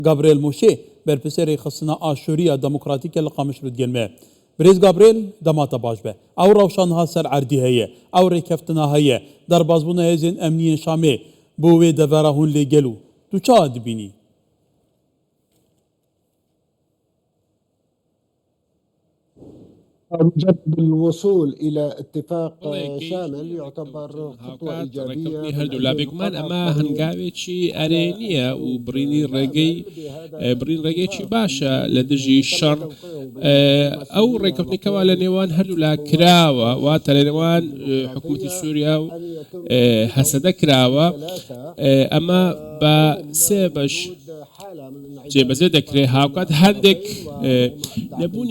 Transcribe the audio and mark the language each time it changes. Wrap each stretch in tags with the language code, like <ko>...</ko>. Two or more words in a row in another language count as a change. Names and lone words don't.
<ku>Gabriel Moshe berpiserê xistina aşûriya demokratîk li Qamişlo digelme. Birêz Gabriel demata baş be. Ew rewşanha ser erdî heye, ew rêkeftina heye, derbasbûna hêzên emniyên Şamê bo wê devera hûn lê gelo. Tu çawa dibînî?</ku> <ar>مجرد الوصول إلى اتفاق شامل يعتبر خطوة إيجابية</ar> <ckb>هەردوو لا بێگومان ئەمە هەنگاوێکی ئەرێنیە و برینی ڕێگەیەکی باشە لە دژی شەڕ ئەو ڕێکەوتنێکەوە لە نێوان هەردوو لا کراوە واتە لە نێوان حکوومەتی سووریا و هەسەدە کراوە ئەمە بە سێ بەش جێبەجێ دەکرێت هاوکات هەندێک نەبوونی</ckb>